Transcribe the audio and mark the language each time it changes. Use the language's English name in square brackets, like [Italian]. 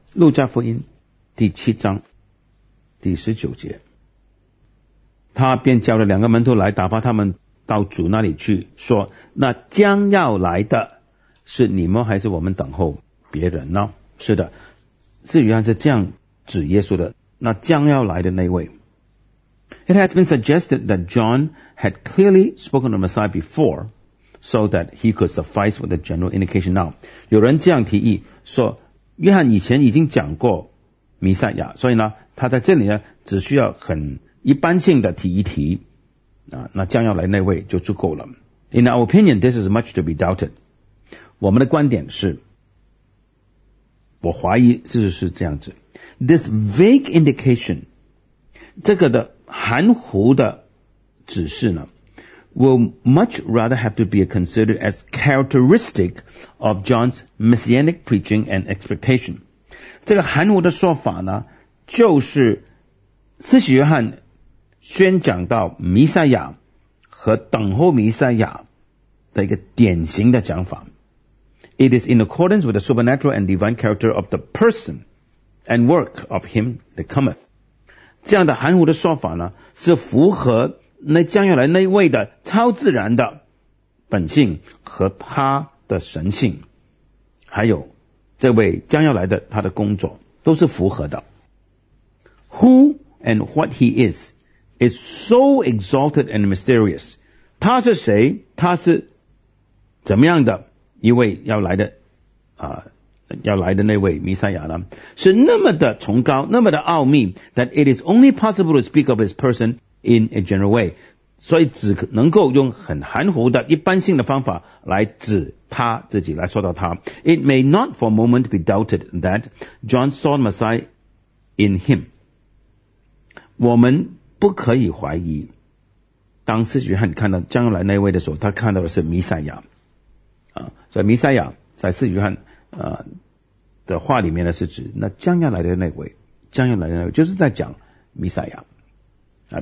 [Chinese] 路加福音第七章第十九节，他便叫了两个门徒来，打发他们到主那里去，说那将要来的是你们，还是我们等候别人呢？是的，是原来是这样指耶稣的，那将要来的那位。 [English] It has been suggested that John had clearly spoken of Messiah before so that he could suffice with the general indication. [Chinese] Now 有人这样提议说，约翰以前已经讲过弥赛亚，所以呢他在这里呢只需要很一般性的提一提啊，那将要来那位就足够了。 [English] In our opinion, this is much to be doubted. [Chinese] 我们的观点是，我怀疑是这样子。 [English] This vague indication, [Chinese] 这个的含糊的指示呢， [English] will much rather have to be considered as characteristic of John's messianic preaching and expectation. [Chinese] 这个含糊的说法呢，就是施洗约翰宣讲到弥赛亚和等候弥赛亚的一个典型的讲法。 [English] It is in accordance with the supernatural and divine character of the person and work of him that cometh. [Chinese] 这样的含糊的说法呢，是符合那将要来那位的超自然的本性和他的神性，还有这位将要来的他的工作都是符合的。 [English] Who and what he is so exalted and mysterious. [Chinese] 他是谁，他是怎么样的一位要来的要来的那位弥赛亚呢，是那么的崇高，那么的奥秘， [English] that it is only possible to speak of his person in a general way. [Chinese] 所以只能够用很含糊的一般性的方法来指他自己，来说到他。 [English] It may not for a moment be doubted that John saw Messiah in him. [Chinese] 我们不可以怀疑，当施洗约翰看到将来那位的时候，他看到的是弥赛亚啊。所以弥赛亚在施洗约翰的话里面呢，是指那将要来的那位，将要来的那位就是在讲弥赛亚啊。